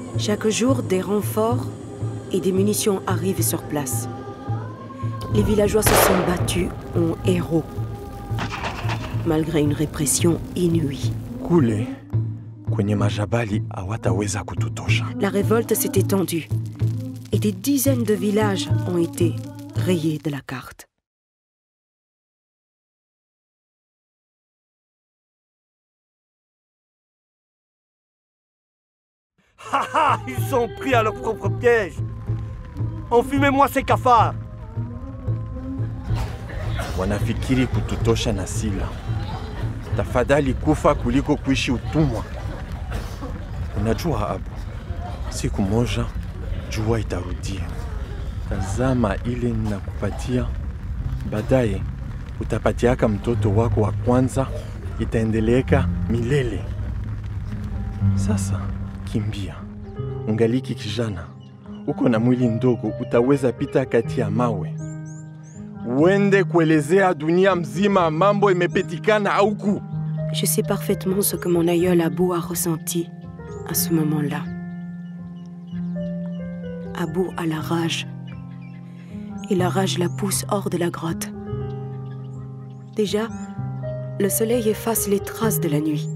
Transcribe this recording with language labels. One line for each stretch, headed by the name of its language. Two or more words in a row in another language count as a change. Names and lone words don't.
French: Chaque jour, des renforts et des munitions arrivent sur place. Les villageois se sont battus en héros, malgré une répression inouïe.
Swahili: Kule kwenye majabali hawataweza kututosha.
French: La révolte s'est étendue et des dizaines de villages ont été rayés de la carte. Haha, ils sont pris à leur propre piège. Enfumez-moi ces cafards.
Swahili: Wanafikiri kututosha na sila. Tafadhali kufa kuliko kuishi utumwa. Unajua Abu, siku moja jua itarudia. Tazama ile ninakupatia, baadaye utapatiaka mtoto wako wa kwanza, itaendeleka milele. Sasa kimbia, ungaliki kijana, uko na mwili ndogo, utaweza pita kati ya mawe. Uende kuelezea dunia mzima mambo imepetikana auku.
French: Je sais parfaitement ce que mon aïeul Abou a ressenti à ce moment-là. Abou a la rage. Et la rage la pousse hors de la grotte. Déjà, le soleil efface les traces de la nuit.